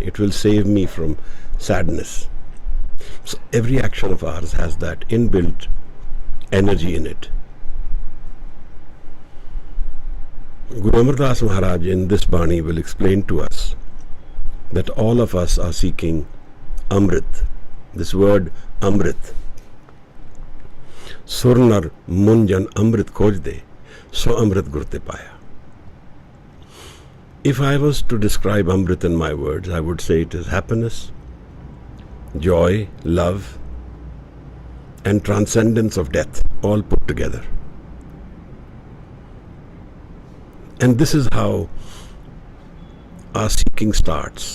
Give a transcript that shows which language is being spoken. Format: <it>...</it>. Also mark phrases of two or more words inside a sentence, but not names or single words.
<en>It will save me from sadness. So every action of ours has that inbuilt energy in it. Guru Amardas Maharaj in this Bani will explain to us that all of us are seeking Amrit. This word Amrit.</en> <pa>ਸੁਰਿ ਨਰ ਮੁਨਿ ਜਨ ਅੰਮ੍ਰਿਤੁ ਖੋਜਦੇ, ਸੋ ਅੰਮ੍ਰਿਤੁ ਗੁਰ ਤੇ ਪਾਇਆ.</pa> <en>If I was to describe Amrit in my words, I would say it is happiness, joy, love, and transcendence of death, all put together. And this is how our seeking starts.</en>